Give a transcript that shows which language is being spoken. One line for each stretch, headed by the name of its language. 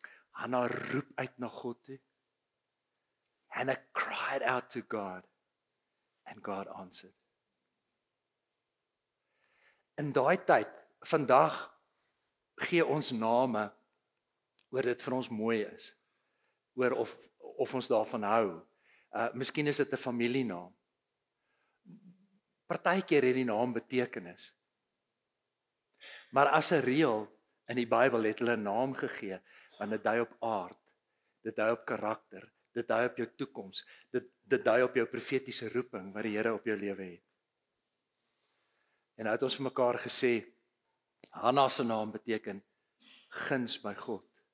Afrikaans: Hannah roep uit na God toe.
English: Hannah cried out to God and God answered.
Afrikaans: In daai tyd, vandag gee ons name oor dit vir ons mooi is, oor of ons daarvan hou. Miskien is dit 'n familienaam. Partykeer het die naam betekenis. Maar as 'n reël in die Bybel het hulle 'n naam gegee, want dit dui op aard, dit dui op karakter, dit dui op jou toekoms, dit dui op jou profetiese roeping wat die Here op jou lewe het. En nou het ons vir mekaar gesê, Hannah se naam beteken guns by God.